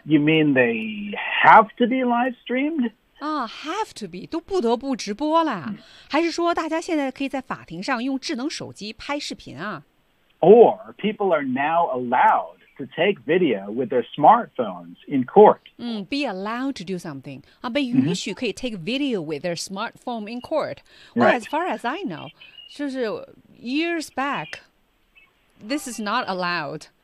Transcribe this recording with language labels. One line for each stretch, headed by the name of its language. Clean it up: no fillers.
English: You mean they have to be live streamed? Have to be,
Chinese: 都不得不直播了。还是说大家现在可以在法庭上用智能手机拍视频啊？
English: Or people are now allowed, to take video with their smartphones in court. Be allowed to do something.
Chinese: 被允许可以
English: take video with their smartphone in court. Well, right. As far as I know,
Chinese: 就是
English: years back, this is not allowed.